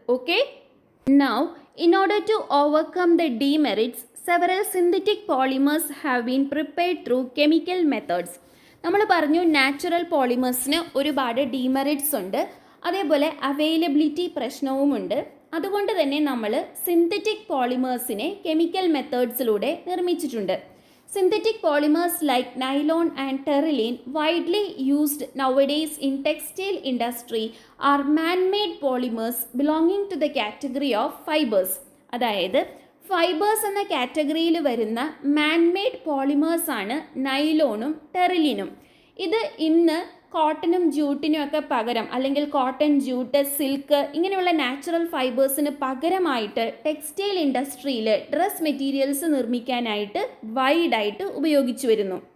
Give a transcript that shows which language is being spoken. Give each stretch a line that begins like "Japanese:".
English: Okay, now in order to overcome the demerits several synthetic polymers have been prepared through chemical methods.
Malayalam: നമ്മൾ പറഞ്ഞു natural പോളിമേഴ്സിന് ഒരുപാട് demerits ഉണ്ട്, അതേപോലെ availability പ്രശ്നവുമുണ്ട്. അതുകൊണ്ട് തന്നെ നമ്മൾ സിന്തറ്റിക് പോളിമേഴ്സിനെ കെമിക്കൽ മെത്തേഡ്സിലൂടെ നിർമ്മിച്ചിട്ടുണ്ട്.
English: Synthetic polymers like nylon and terylene, widely used nowadays in textile industry, are man-made polymers belonging to the category of fibers.
Malayalam: അതായത് ഫൈബേഴ്സ് എന്ന കാറ്റഗറിയിൽ വരുന്ന മാൻമെയ്ഡ് പോളിമേഴ്സ് ആണ് നൈലോണും ടെറിലിനും. ഇത് ഇന്ന് കോട്ടനും ജൂട്ടിനും ഒക്കെ പകരം, അല്ലെങ്കിൽ കോട്ടൺ, ജൂട്ട്, സിൽക്ക് ഇങ്ങനെയുള്ള നാച്ചുറൽ ഫൈബേഴ്സിന് പകരമായിട്ട് ടെക്സ്റ്റൈൽ ഇൻഡസ്ട്രിയിൽ ഡ്രസ് മെറ്റീരിയൽസ് നിർമ്മിക്കാനായിട്ട് വൈഡായിട്ട് ഉപയോഗിച്ചു വരുന്നു.